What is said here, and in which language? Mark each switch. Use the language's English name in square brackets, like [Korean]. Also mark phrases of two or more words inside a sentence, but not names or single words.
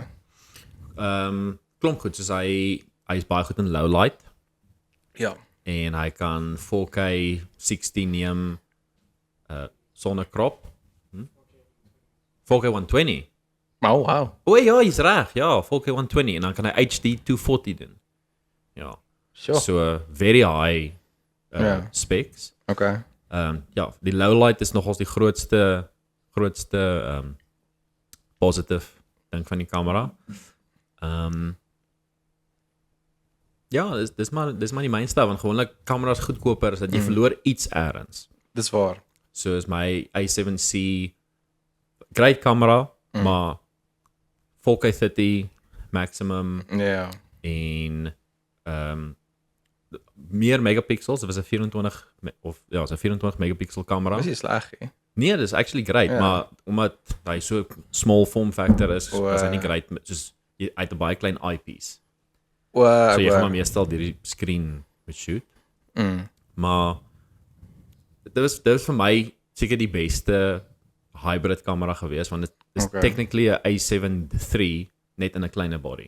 [Afrikaans] Klomp goed, soos hy is baie goed in [English] low light. [Afrikaans] Ja. En hy kan [English] 4K 16 [Afrikaans] neem sonder crop. 4K 120. Oh, wow. [English] O ja, [Afrikaans] jy's reg. Ja, 4K 120 en dan kan hy HD 240 doen. Ja. [English] Sure. So very high specs. Okay. [Afrikaans] Die [English] low light [Afrikaans] is nogals die grootste [English] positive ding [Afrikaans] van die kamera. Dis maar die mainstay want gewoonlik kameras goedkoper is dat jy verloor iets ergens. Dis waar. So is my i7C [English] great kamera, [Afrikaans] maar [English] 4K 30 maximum [Afrikaans] en meer megapixels. Dit was 'n 24 megapixel kamera. Dis nie sleg nie. Nee, dis actually great, maar omdat hy so [English] small form factor [Afrikaans] is, was hy nie great soos hy het 'n baie klein eyepiece. So jy gaan maar meestal die screen met shoot. Maar dit was vir my seker die beste [English] hybrid kamera [Afrikaans] gewees want dit is technically [English] 'n i7 III [Afrikaans] net in 'n kleiner body.